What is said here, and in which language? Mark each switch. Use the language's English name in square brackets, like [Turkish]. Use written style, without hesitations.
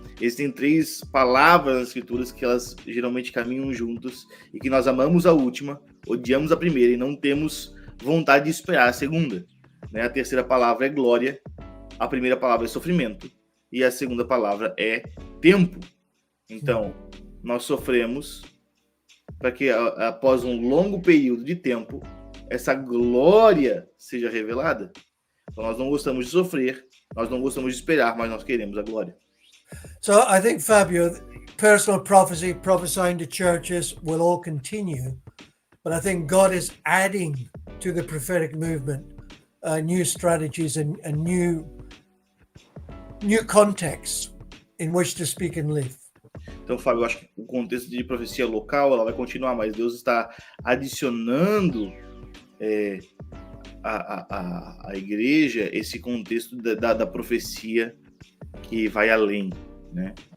[Portuguese] Existem 3 palavras nas escrituras que elas geralmente caminham juntos e que nós amamos a última, odiamos a primeira e não temos vontade de esperar a segunda, né? A terceira palavra é glória, a primeira palavra é sofrimento e a segunda palavra é tempo. Então, nós sofremos para que após um longo período de tempo, essa glória seja revelada. Então, nós não gostamos de sofrer, nós não gostamos de esperar, mas nós queremos a glória. [English] So I think, Fabio, personal prophecy, prophesying to churches will all continue. But I think God is adding to the prophetic movement new strategies and new contexts in which to speak and live. [Portuguese] Então, Fábio, eu acho que o contexto de profecia local ela vai continuar, mas Deus está adicionando a igreja esse contexto da profecia que vai além, né?